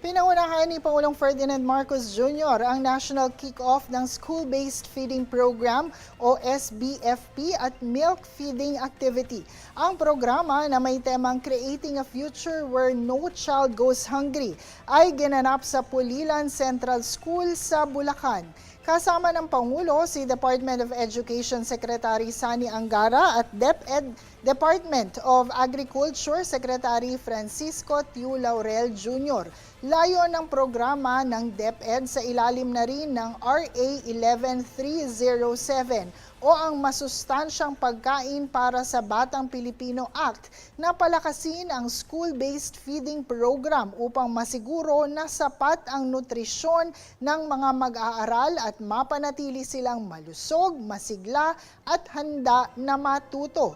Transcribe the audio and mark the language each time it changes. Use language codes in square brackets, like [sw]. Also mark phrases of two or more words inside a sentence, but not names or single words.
[tl] Pinangunahan ni Pangulong Ferdinand Marcos Jr. ang [en] national kick-off [tl] ng School-Based Feeding Program o SBFP at Milk Feeding Activity. Ang programa na may temang Creating a Future Where No Child Goes Hungry ay ginanap sa Pulilan Central School sa Bulacan. Kasama ng Pangulo si Department of Education Secretary Sani Angara at DepEd Department of Agriculture Secretary Francisco Tiu Laurel Jr. Layo ng programa ng DepEd sa ilalim na rin ng RA 11307 o ang Masustansyang Pagkain para sa Batang Pilipino Act na palakasin ang [en] school-based feeding program [tl] upang masiguro na sapat ang nutrisyon ng mga mag-aaral at mapanatili silang malusog, masigla at handa na matuto.